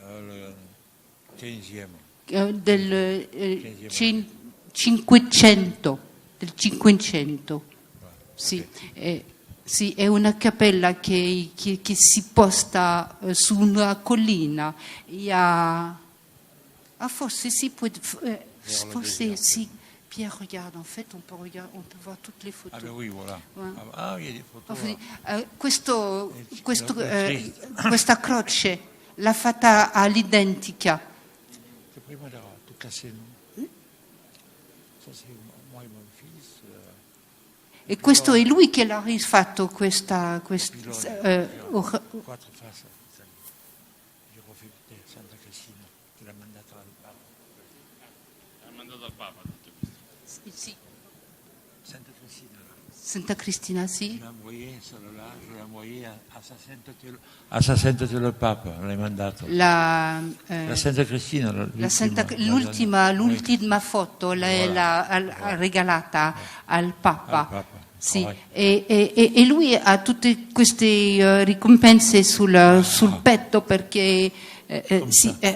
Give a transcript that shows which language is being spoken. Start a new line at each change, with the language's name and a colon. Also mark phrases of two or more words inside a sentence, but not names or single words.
Italian: Del 500, sì, sì, è una cappella che si posta su una collina. Forse si può, forse sì.
French: Pierre, regarde, en fait, on peut voir toutes les photos. Ah ben oui, voilà. Ouais. Ah, il y a des photos.
Italian: Questa croce l'ha fatta all'identica. Prima era
French: tout cassé, non? Ça c'est moi et mon fils.
Italian: E questo è lui che l'ha rifatto questa
French: Quattro faces. J'ai refait Santa Cristina,
Italian: che l'ha mandata al Papa. Ha mandato al Papa tutto questo. Sì.
French: Santa Cristina, là.
Italian: Santa Cristina, sì.
French: Je l'ai envoyé, celle-là, je l'ai envoyé à sa sainteté le Pape,
Italian: l'hai mandato. La Santa Cristina, l'ultima foto l'ha regalata al Papa. Sì. E lui ha tutte queste ricompense sul petto, perché sì,